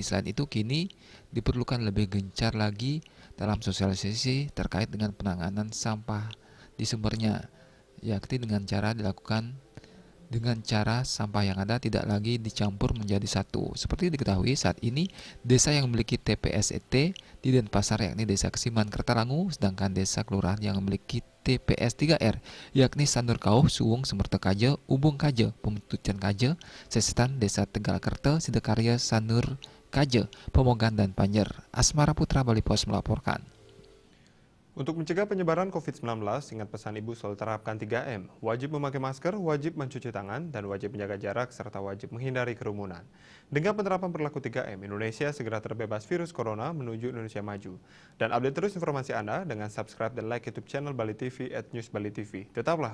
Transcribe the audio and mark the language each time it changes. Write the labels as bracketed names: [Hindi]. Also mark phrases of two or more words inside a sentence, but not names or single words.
[Indonesian] Selain itu, kini diperlukan lebih gencar lagi dalam sosialisasi terkait dengan penanganan sampah di sumbernya, yakni dengan cara sampah yang ada tidak lagi dicampur menjadi satu. Seperti diketahui saat ini, desa yang memiliki TPS-ET di Denpasar yakni Desa Kesiman Kertalangu, sedangkan desa kelurahan yang memiliki TPS 3R yakni Sandur Kauh, Suwung, Semerta Kaje, Ubung Kaje, Pemutucan Kaje, Sesetan, Desa Tegal Kerte, Sidekarya, Sandur Kaje, Pemogan, dan Panjer. Asmara Putra, Bali Pos melaporkan. Untuk mencegah penyebaran COVID-19, ingat pesan Ibu selalu terapkan 3M. Wajib memakai masker, wajib mencuci tangan, dan wajib menjaga jarak, serta wajib menghindari kerumunan. Dengan penerapan perilaku 3M, Indonesia segera terbebas virus corona menuju Indonesia maju. Dan update terus informasi Anda dengan subscribe dan like YouTube channel Bali TV @newsbalitv.